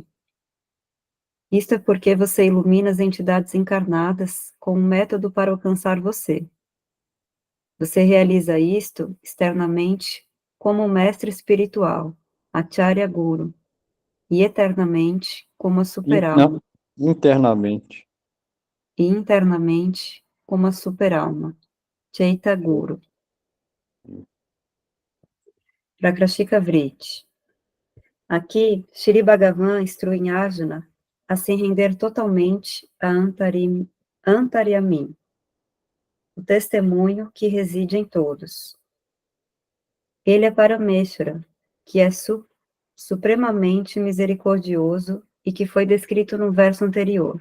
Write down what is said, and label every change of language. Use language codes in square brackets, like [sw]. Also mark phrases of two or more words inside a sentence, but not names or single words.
[pt] Isto é porque você ilumina as entidades encarnadas com um método para alcançar você. Você realiza isto externamente como um mestre espiritual, [sa] Acharya Guru, [pt] e eternamente como a superalma, Não, internamente. e internamente como a superalma, [sa] Chaita Guru. Prakrashika Vritti. [pt] Aqui, Shri Bhagavan instrui Arjuna a se render totalmente a Antaryamin, o testemunho que reside em todos. Ele é Parameshvara, que é supremamente misericordioso e que foi descrito no verso anterior.